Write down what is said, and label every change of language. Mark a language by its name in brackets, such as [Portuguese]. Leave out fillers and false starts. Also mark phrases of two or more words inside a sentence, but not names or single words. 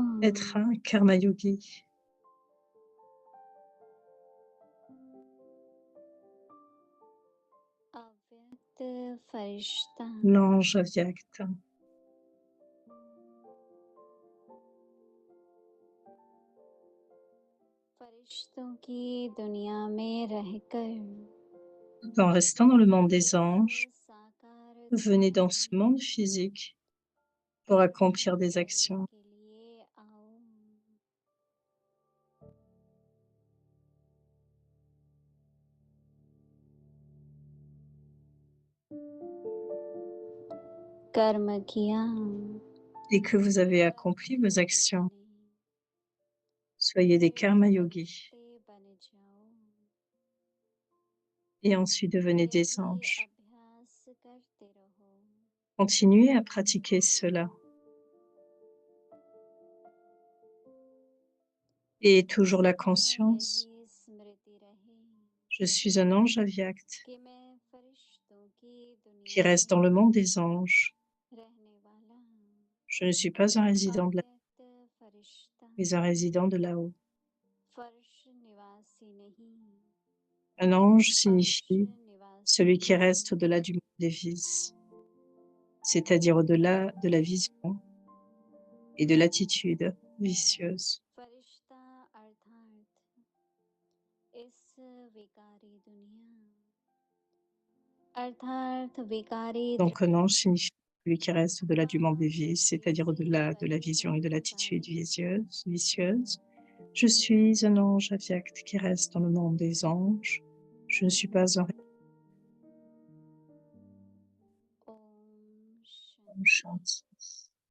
[French] Être un [Hindi] कर्म योगी. अव्यक्त फरिश्ता. [French] L'ange avyakta. [Hindi] फरिश्तों की दुनिया में रहकर [French] En restant dans le monde des anges, venez dans ce monde physique pour accomplir des actions. [Hindi] के लिए आओ. कर्म किया [French] Dès que vous avez accompli vos actions, soyez des [Hindi] कर्म योगी बन जाओ. [French] et ensuite devenez des [Hindi] यही [French] anges. [Hindi] अभ्यास करते रहो. [French] Continuez à pratiquer cela. Et toujours la conscience, [Hindi] यही स्मृति रहे [French] je suis un ange avyakt [Hindi] कि मैं फरिश्तों की [French] qui [Hindi] दुनिया [French] reste dans le [Hindi] में [French] monde des anges. [Hindi] रहने वाला [French] Je ne suis pas un résident de la [Hindi] अव्यक्त फरिश्ता [French] mais un résident de là-haut. [Hindi] फर्श निवासी नहीं. [French] Un ange [Hindi] फर्श [French] signifie [Hindi] निवासी [French] celui qui reste au-delà du monde des vices, c'est-à-dire au-delà de la vision et de l'attitude vicieuse. [Hindi] फरिश्ता अर्थात इस विकारी दुनिया अर्थात विकारी [French] Donc un ange signifie celui qui reste au-delà du monde des vies, c'est-à-dire au-delà de la vision et de l'attitude vicieuse. Je suis un ange avyakt qui reste dans le monde des anges. Je ne suis pas un [Hindi] ओम ओम शांति.